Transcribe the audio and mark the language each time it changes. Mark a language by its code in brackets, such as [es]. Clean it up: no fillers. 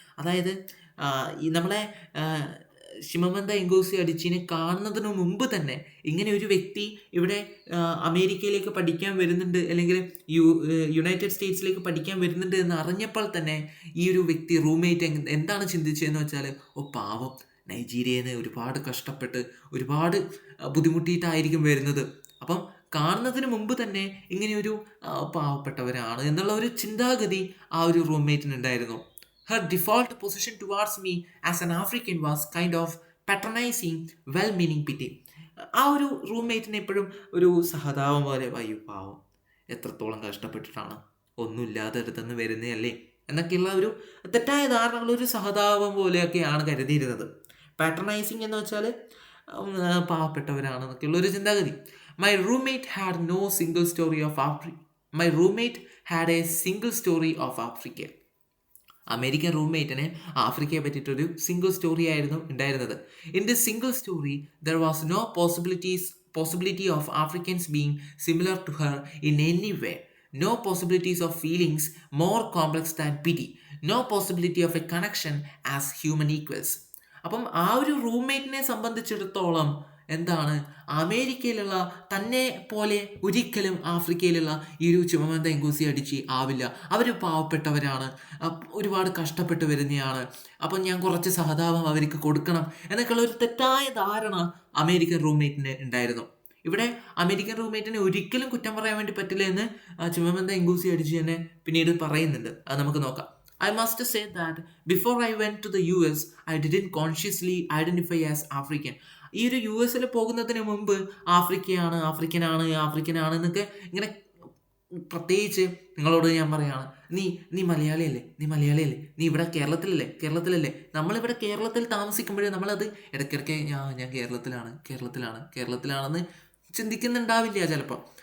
[ml] അതായത് ഈ നമ്മളെ ഷിമമന്ത എങ്കോസി അഡിച്ചിനെ കാണുന്നതിന് മുമ്പ് തന്നെ ഇങ്ങനെ ഒരു വ്യക്തി ഇവിടെ അമേരിക്കയിലേക്ക് പഠിക്കാൻ വരുന്നുണ്ട്, അല്ലെങ്കിൽ യുണൈറ്റഡ് സ്റ്റേറ്റ്സിലേക്ക് പഠിക്കാൻ വരുന്നുണ്ട് എന്ന് അറിഞ്ഞപ്പോൾ തന്നെ ഈ ഒരു വ്യക്തി റൂംമേറ്റ് എന്താണ് ചിന്തിച്ചതെന്ന് വെച്ചാൽ, ഓ പാവം, നൈജീരിയയിൽ നിന്ന് ഒരുപാട് കഷ്ടപ്പെട്ട് ഒരുപാട് ബുദ്ധിമുട്ടിയിട്ടായിരിക്കും വരുന്നത്, അപ്പം കാണുന്നതിന് മുമ്പ് തന്നെ ഇങ്ങനെയൊരു പാവപ്പെട്ടവരാണ് എന്നുള്ള ഒരു ചിന്താഗതി ആ ഒരു റൂംമേറ്റിനുണ്ടായിരുന്നു. [en] Her default position towards me as an African was kind of patronizing, well-meaning pity. [ml] ആ ഒരു റൂംമേറ്റിനെ എപ്പോഴും ഒരു സഹതാപം പോലെ, അയ്യോ പാവം, എത്രത്തോളം കഷ്ടപ്പെട്ടിട്ടാണ്, ഒന്നുമില്ലാതെ അടുത്തുനിന്ന് വരുന്നതല്ലേ എന്നൊക്കെയുള്ള ഒരു തെറ്റായ ധാരണകൾ ഒരു സഹതാപം പോലെയൊക്കെയാണ് കരുതിയിരുന്നത്. പാട്രണൈസിങ് എന്ന് വെച്ചാൽ പാവപ്പെട്ടവരാണെന്നൊക്കെയുള്ള ഒരു ചിന്താഗതി. [en] My roommate had no single story of Africa. My roommate had a single story of Africa. [ml] American റൂംമേറ്റിന് ആഫ്രിക്കയെ പറ്റിയിട്ടൊരു single story ആയിരുന്നു ഉണ്ടായിരുന്നത്. [en] In this single story there was no possibility of Africans being similar to her in any way, no possibilities of feelings more complex than pity, no possibility of a connection as human equals. [ml] അപ്പം ആ ഒരു റൂംമേറ്റിനെ സംബന്ധിച്ചിടത്തോളം എന്താണ്, അമേരിക്കയിലുള്ള തന്നെ പോലെ ഒരിക്കലും ആഫ്രിക്കയിലുള്ള ഈ ഒരു ചിമമന്ത എങ്കോസി അടിച്ച് ആവില്ല, അവർ പാവപ്പെട്ടവരാണ്, ഒരുപാട് കഷ്ടപ്പെട്ട് വരുന്നതാണ്, അപ്പം ഞാൻ കുറച്ച് സഹതാപം അവർക്ക് കൊടുക്കണം എന്നൊക്കെയുള്ള ഒരു തെറ്റായ ധാരണ അമേരിക്കൻ റൂംമേറ്റിന് ഉണ്ടായിരുന്നു. ഇവിടെ അമേരിക്കൻ റൂംമേറ്റിനെ ഒരിക്കലും കുറ്റം പറയാൻ വേണ്ടി പറ്റില്ല എന്ന് ചിമമന്ത എങ്കോസി അടിച്ച് തന്നെ പിന്നീട് പറയുന്നുണ്ട്. അത് നമുക്ക് നോക്കാം. [en] I must say that before I went to the US, I didn't consciously identify as African. [ml] ഈ ഒരു US പോകുന്നതിന് മുമ്പ് ആഫ്രിക്കനാണ് എന്നൊക്കെ ഇങ്ങനെ പ്രത്യേകിച്ച് നിങ്ങളോട് ഞാൻ പറയാണ്, നീ മലയാളിയല്ലേ, നീ ഇവിടെ കേരളത്തിലല്ലേ. നമ്മളിവിടെ കേരളത്തിൽ താമസിക്കുമ്പോഴേ നമ്മളത് ഇടയ്ക്കിടയ്ക്ക് ഞാൻ കേരളത്തിലാണെന്ന് ചിന്തിക്കുന്നുണ്ടാവില്ല ചിലപ്പോൾ.